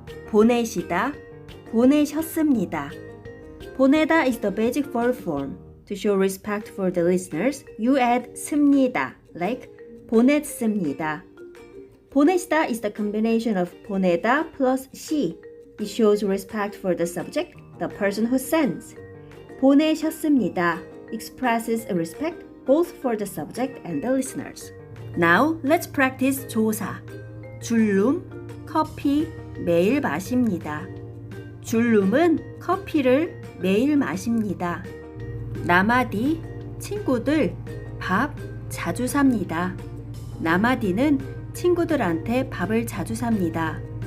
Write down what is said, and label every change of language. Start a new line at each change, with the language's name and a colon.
Korean: 보내시다, 보내셨습니다.
English: 보내다 is the basic verb form. To show respect for the listeners, you add 습니다, like 보냈습니다. 보내시다 is the combination of 보내다 plus 시. It shows respect for the subject, the person who sends. 보내셨습니다 expresses a respect both for the subject and the listeners. Now, let's practice 조사.
Korean: 줄룸, 커피, 매일 마십니다. 줄룸은 커피를 매일 마십니다. 나마디, 친구들, 밥 자주 삽니다. 나마디는 친구들한테 밥을 자주 삽니다.